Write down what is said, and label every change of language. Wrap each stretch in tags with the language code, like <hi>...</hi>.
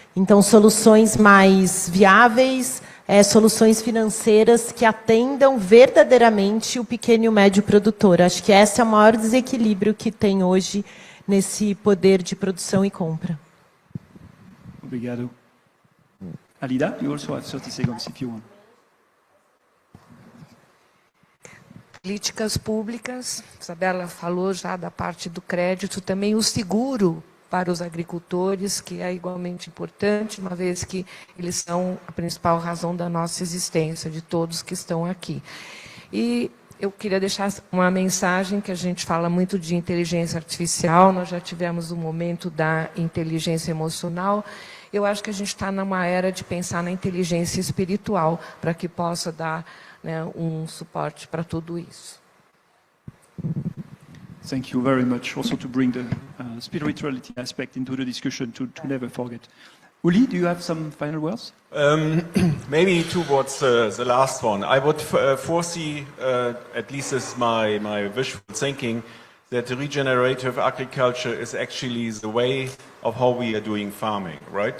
<pt>Então, soluções mais viáveis, soluções financeiras que atendam verdadeiramente o pequeno e o médio produtor. Acho que esse é o maior desequilíbrio que tem hoje nesse poder de produção e compra. Obrigado.</pt> <en>Alida, you also have 30 seconds if you want.</en> <pt>Políticas públicas, Isabela falou já da parte do crédito, também o seguro para os agricultores, que é igualmente importante, uma vez que eles são a principal razão da nossa existência, de todos que estão aqui. E eu queria deixar uma mensagem que a gente fala muito de inteligência artificial, nós já tivemos o momento da inteligência emocional. Eu acho que a gente está numa era de pensar na inteligência espiritual, para que possa dar, né, suporte para tudo isso.</pt> <en>Thank you very much. Also to bring the spirituality aspect into the discussion to never forget. Uli, do you have some final words? Maybe towards the last one. I would foresee, at least is my wishful thinking, that the regenerative agriculture is actually the way of how we are doing farming, right?</en>